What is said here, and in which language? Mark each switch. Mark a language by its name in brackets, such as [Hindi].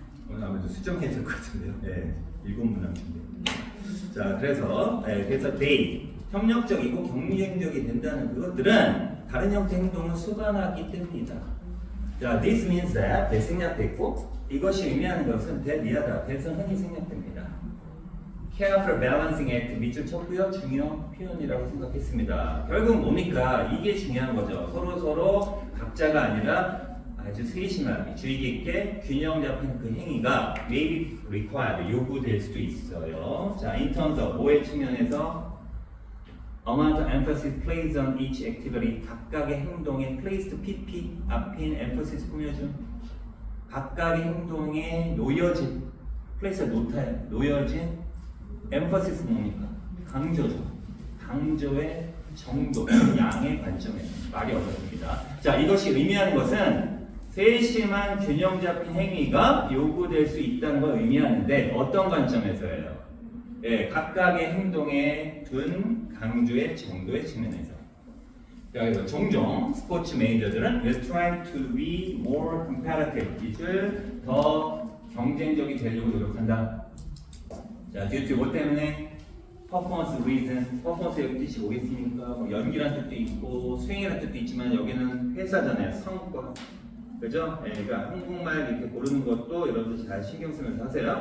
[Korean] 오늘 아무래도 수정해야 될 것 같은데요. 네, 7문항 준비합니다. 자, 그래서 they 협력적이고 경쟁적이 된다는 그것들은 다른 형태 행동을 수반하기 때문이다. 자, [English] this means that [Korean] 생략됐고 이것이 의미하는 것은 that이하다. that은 흔히 생략됩니다. [English] careful balancing act [Korean] 밑줄 쳤고요. 중요 표현이라고 생각했습니다. 결국 뭡니까? 이게 중요한 거죠. 서로 각자가 아니라 아주 세심하게 주의 깊게 균형 잡힌 그 행위가 [English] may be required [Korean] 요구될 수도 있어요. 자, [English] in terms of [Korean] 뭐의 측면에서 [English] amount of emphasis placed on each activity [Korean] 각각의 행동에 placed pp 앞인 emphasis 꾸며준 각각의 행동에 놓여진 place 놓여진 emphasis 뭡니까? 강조죠. 강조의 정도, 양의 관점에서 말이 어렵습니다. 자, 이것이 의미하는 것은 세심한 균형 잡힌 행위가 요구될 수 있다는 걸 의미하는데 어떤 관점에서예요? 예, 각각의 행동에 둔 강조의 정도의 측면에서. 그래서 종종 스포츠 매니저들은 [English] we're trying to be more competitive. [Korean] 이를 더 경쟁적이 되려고 노력한다. 자, due to 뭐 때문에? 퍼포먼스 리즌, 퍼포먼스의 뜻이 뭐겠습니까? 뭐 연기라는 뜻도 있고 스윙이라는 뜻도 있지만 여기는 회사잖아요. 성과. 그죠? 예, 그러니까 한국말 이렇게 고르는 것도 여러분들 잘 신경 쓰면서 하세요.